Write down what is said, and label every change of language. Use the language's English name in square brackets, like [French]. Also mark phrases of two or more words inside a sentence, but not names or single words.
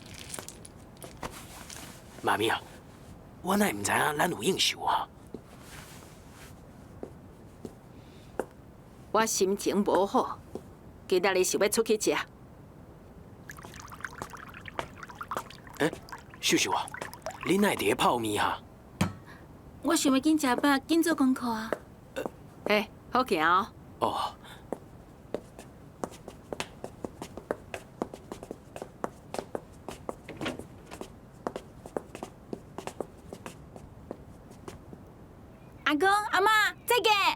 [Min Nan Chinese] 妈咪啊，我哪会唔知影咱有应酬啊？我心情无好，今仔日想要出去食。秀秀啊，你哪会伫咧泡面哈？我想要紧食饱，紧做功课啊。好行哦。哦，阿公阿妈再见。